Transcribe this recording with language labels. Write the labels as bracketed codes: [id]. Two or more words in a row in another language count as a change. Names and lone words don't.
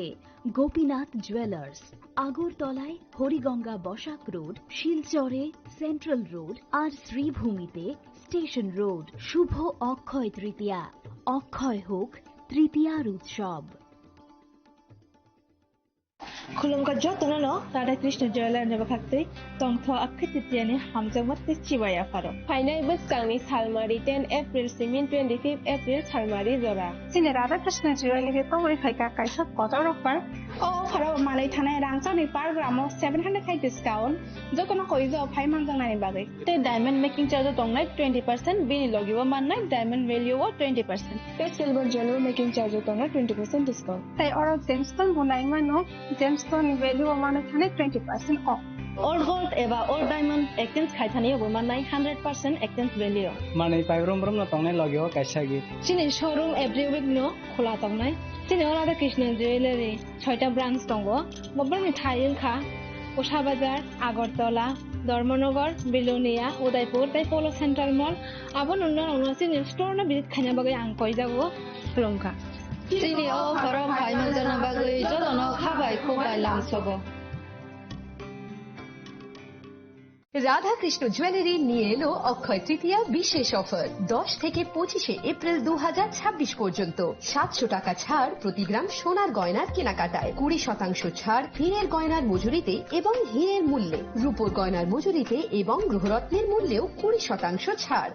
[bn] গোপীনাথ জুয়েলার্স, আগরতলায় হরিগঙ্গা বসাক রোড, শিলচরে সেন্ট্রাল রোড, আর শ্রীভূমিতে স্টেশন রোড। শুভ অক্ষয় তৃতীয়া, অক্ষয় হোক তৃতীয়ার উৎসব। [trp] Khulumka jotono Radha Krishna Jeweler ne bakakte tongtho akhetitiane hamjamate chibaya faro. Final buskangni salmari 10 April simin 25 April salmari zora. Sine Radha Krishna Jeweler ke tawri khaika kaisa kotor offer. O faro malai thanai rangsa ni par gramo 700 khai discount. Jotono koijo phai mangjang nani bagai. Te [en] diamond making charge [trp] tongnai 20% bini logibo mannai [en] diamond value [trp] o 20%. Te [en] silver jewelry making charge [trp] tongnai 20% discount. Tai oro gemstone bunai mano [en] gemstone value [trp] mane thane 20% off. [en] Old gold [trp] eba [en] old diamond exchange [trp] khai thani bo mannai 100% [en] exchange value. [trp] Mane pairom brom no tongnai logibo kaisa gi. Sine showroom [en] every week [trp] no khola tongnai. Sine Radha Krishna Jewelry [bn] 6টা ব্রাঞ্চ [trp] tongo. Bobbar mithai kha Usha Bazar, Agartala, Dharmanagar, Bilonia, Udaipur, tai Polo Central Mall. Abon unna sine store na visit khanya bagai ang koi jabo Khulumka. Sini o farom khai manjana bagai jodono khabai khobai lamsobo. [bn] রাধা কৃষ্ণ জুয়েলারি নিয়ে এলো অক্ষয় তৃতীয়া বিশেষ অফার। 10 থেকে 25 এপ্রিল 2026 পর্যন্ত 700 টাকা ছাড় প্রতি গ্রাম সোনার গয়নার কেনাকাটায়, 20% ছাড় হীরের গয়নার মজুরিতে এবং হীরের মূল্যে, রূপোর গয়নার মজুরিতে এবং গ্রহরত্নের মূল্যেও 20% ছাড়।